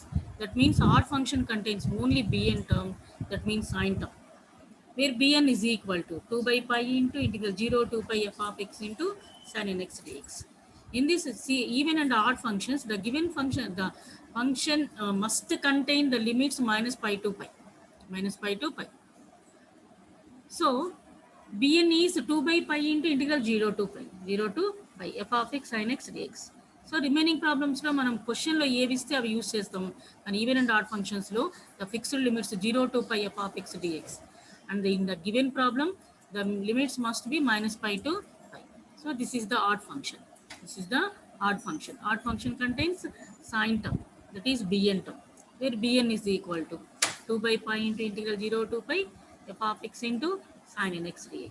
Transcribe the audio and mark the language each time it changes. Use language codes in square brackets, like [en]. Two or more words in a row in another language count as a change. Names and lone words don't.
[en] That means odd function contains only bn term, that means sin term, where bn is equal to 2 by pi into integral 0 to pi f of x into sin n x dx. In this even and odd functions, the given function, the function must contain the limits minus pi to pi, minus pi to pi. So, bn is 2 by pi into integral 0 to pi f of x sin x dx. [te] So, [en] remaining problems [te] లో మనం క్వశ్చన్ లో ఏవి ఇస్తే అవి యూస్ చేస్తాం. [en] కానీ even and odd functions లో the fixed limits 0 to pi f of x dx. And in the given problem, the limits must be minus pi to pi. So, this is the odd function. This is the odd function. Odd function contains sin term, that is bn term, where bn is equal to 2 by pi into integral 0 to pi f of x into sin n x dx.